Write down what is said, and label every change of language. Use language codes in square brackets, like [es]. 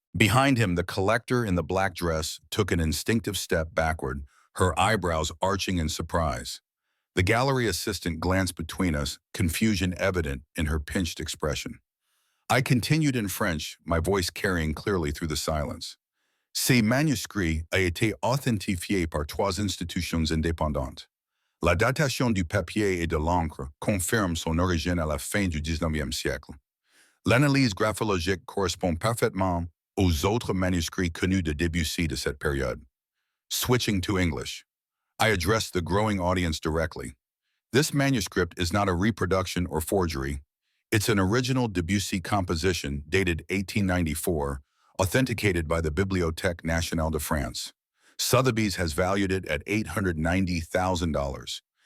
[en] Behind him, the collector in the black dress took an instinctive step backward, her eyebrows arching in surprise. The gallery assistant glanced between us, confusion evident in her pinched expression. I continued in French, my voice carrying clearly through the silence. [fr] Ces manuscrits a été authentifié par trois institutions indépendantes. La datation du papier et de l'encre confirme son origine à la fin du XIXe siècle. L'analyse graphologique correspond parfaitement aux autres manuscrits connus de Debussy de cette période. [en] Switching to English, I addressed the growing audience directly. This manuscript is not a reproduction or forgery. It's an original Debussy composition dated 1894, authenticated by the Bibliothèque Nationale de France. Sotheby's has valued it at $890,000.